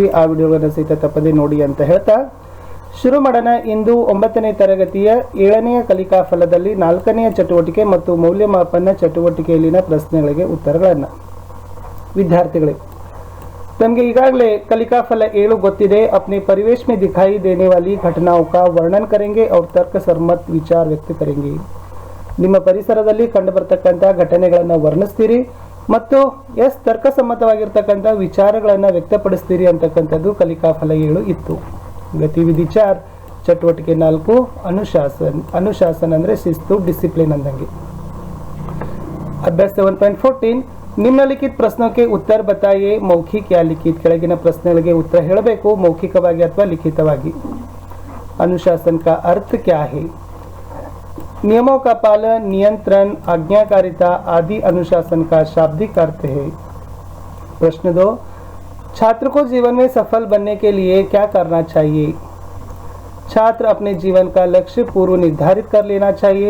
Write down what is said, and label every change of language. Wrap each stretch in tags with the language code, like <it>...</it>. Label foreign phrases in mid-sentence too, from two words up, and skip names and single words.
<kn>ಆ ವಿಡಿಯೋಗಳನ್ನು ಸಹಿತ ತಪ್ಪದೆ ನೋಡಿ ಅಂತ ಹೇಳ್ತಾ ಶುರು ಮಾಡೋಣ. ಇಂದು 9ನೇ ತರಗತಿಯ 7ನೆಯ ಕಲಿಕಾ ಫಲದಲ್ಲಿ 4ನೆಯ ಚಟುವಟಿಕೆ ಮತ್ತು ಮೌಲ್ಯಮಾಪನ ಚಟುವಟಿಕೆಯಲ್ಲಿನ ಪ್ರಶ್ನೆಗಳಿಗೆ ಉತ್ತರಗಳನ್ನು. ವಿದ್ಯಾರ್ಥಿಗಳೇ, तमगे ಈಗಾಗಲೇ ಕಲಿಕಾ ಫಲ 7 ಗೊತ್ತಿದೆ.</kn> <hi>अपने परिवेश में दिखाई देने वाली घटनाओं का वर्णन करेंगे और तर्क सम्मत विचार व्यक्त करेंगे.</hi> <kn>ನಿಮ್ಮ ಪರಿಸರದಲ್ಲಿ ಕಂಡುಬರತಕ್ಕಂಥ ಘಟನೆಗಳನ್ನು ವರ್ಣಿಸ್ತೀರಿ ಮತ್ತು ತರ್ಕಸಮ್ಮತವಾಗಿರ್ತಕ್ಕಂಥ ವಿಚಾರಗಳನ್ನು ವ್ಯಕ್ತಪಡಿಸ್ತೀರಿ ಅಂತಕ್ಕಂಥದ್ದು ಕಲಿಕಾ ಫಲ 7 ಇತ್ತು. ಗತಿವಿಧಿ 4 ಚಟುವಟಿಕೆ 4 ಅನುಶಾಸನ ಅಂದರೆ ಶಿಸ್ತು, ಡಿಸಿಪ್ಲಿನ್ ಅಂದಂಗೆ. ಅಭ್ಯಾಸ 7.14 ನಿಮ್ನಲಿಖಿತ ಪ್ರಶ್ನಕ್ಕೆ</kn> <hi>उत्तर बताइए. मौखिक या लिखित</hi> <kn>ಕೆಳಗಿನ ಪ್ರಶ್ನೆಗಳಿಗೆ ಉತ್ತರ ಹೇಳಬೇಕು, ಮೌಖಿಕವಾಗಿ ಅಥವಾ ಲಿಖಿತವಾಗಿ.</kn> <hi>अनुशासन का अर्थ क्या है? नियमों का पालन, नियंत्रण, आज्ञाकारिता आदि अनुशासन का शाब्दिक अर्थ है. प्रश्न 2 छात्र को जीवन में सफल बनने के लिए क्या करना चाहिए? छात्र अपने जीवन का लक्ष्य पूर्व निर्धारित कर लेना चाहिए.</hi>